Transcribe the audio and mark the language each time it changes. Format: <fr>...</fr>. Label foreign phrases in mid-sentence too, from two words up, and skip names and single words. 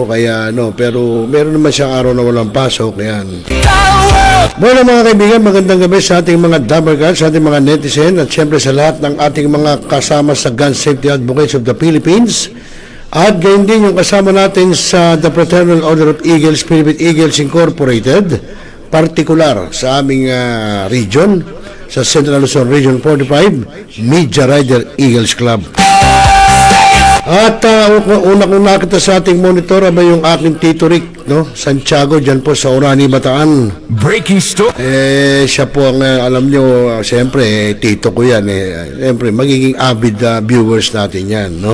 <tl>Kaya pero meron naman siyang araw na walang pasok, yan. Bueno mga kaibigan, magandang gabi sa ating mga Dabargans, sa ating mga netizen, at syempre sa lahat ng ating mga kasama sa Gun Safety Advocates of the Philippines. At gayon din yung kasama natin sa the Fraternal Order of Eagles, Philippine Eagles Incorporated, partikular sa aming region, sa Central Luzon Region 45, Media Rider Eagles Club. At una kong nakita sa ating monitor ay yung aking Tito Rick, no? Santiago, dyan po sa Orani, Bataan.</tl> <en>Breaking story.</en> <tl>Siya po ang, alam nyo, siyempre, tito ko yan. Siyempre, magiging</tl> <en>avid viewers</en> <tl>natin yan, no?</tl>